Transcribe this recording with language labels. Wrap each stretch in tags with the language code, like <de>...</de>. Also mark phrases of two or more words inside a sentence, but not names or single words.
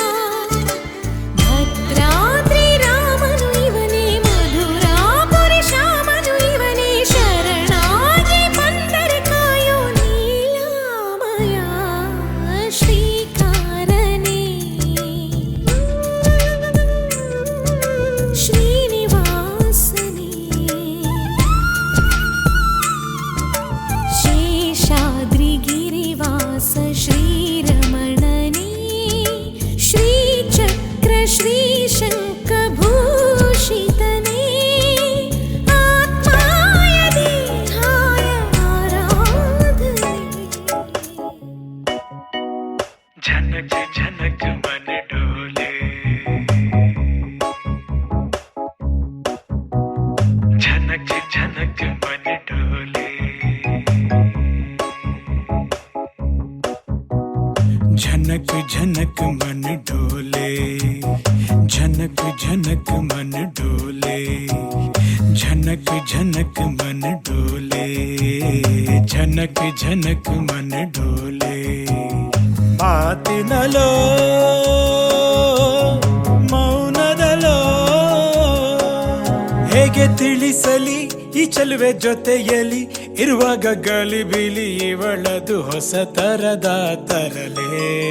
<kn>ಭದ್ರಾದ್ರಿ ರಾಮನು ಇವನೇ ಮಧುರಾಪುರಿ ಶ್ಯಾಮನು ಇವನೇ ಶರಣಾಗಿ ಬಂದರೆ ಕಾಯೋ ನೀಲಾಮಯ ಶ್ರೀಕಾರನೇ ಶ್ರೀನಿವಾಸನೇ ಗಿರಿವಾಸ ಶ್ರೀರಮಣನೆ ಶ್ರೀಚಕ್ರ ಶ್ರೀಶಂಖಭೂಷಿತನೆ ಆತ್ಮಾಯ ದೇಹಾಯ ಆರಾಧನೆ</kn> <hi>झनक झनक मन डोले झनक झनक मन डोले झनक झनक मन डोले झनक झनक मन डोले झनक झनक मन डोले झनक झनक मन डोले ಮಾತಿನಲೋ</hi> <kn>ಮೌನದಲೋ ಹೇಗೆ ತಿಳಿಸಲಿ ಈ ಚೆಲುವೆ ಜೊತೆಯಲಿ ಇರುವಾಗ ಗಲಿಬಿಲಿ ಇವಳದು ಹೊಸ ತರದ ತರಲೆ</kn>